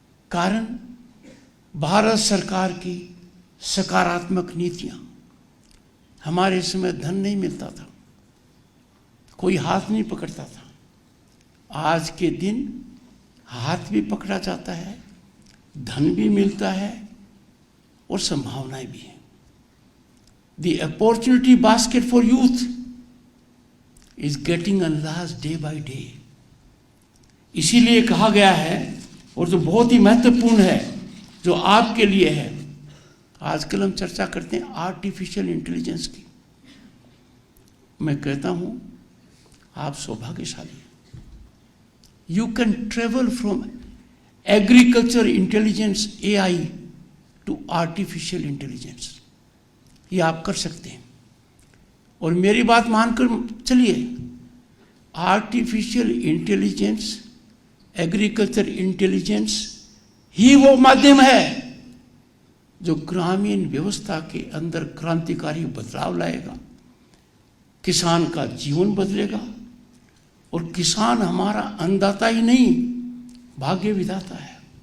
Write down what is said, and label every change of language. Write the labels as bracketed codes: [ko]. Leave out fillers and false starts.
[hi] कारण भारत सरकार की सकारात्मक नीतियां। हमारे समय धन नहीं मिलता था, कोई हाथ नहीं पकड़ता था। आज के दिन हाथ भी पकड़ा जाता है, धन भी मिलता है और संभावनाएं भी हैं। [en] The opportunity basket for youth is getting enlarged day by day. [hi] इसीलिए कहा गया है, और जो बहुत ही महत्वपूर्ण है, जो आपके लिए है। आजकल हम चर्चा करते हैं आर्टिफिशियल इंटेलिजेंस की। मैं कहता हूं आप सौभाग्यशाली हैं। [en] You can travel from agriculture intelligence AI to artificial intelligence. [hi] ये आप कर सकते हैं, और मेरी बात मानकर चलिए। आर्टिफिशियल इंटेलिजेंस, एग्रीकल्चर इंटेलिजेंस ही वो माध्यम है जो ग्रामीण व्यवस्था के अंदर क्रांतिकारी बदलाव लाएगा, किसान का जीवन बदलेगा, और किसान हमारा अन्नदाता ही नहीं भाग्य विधाता है।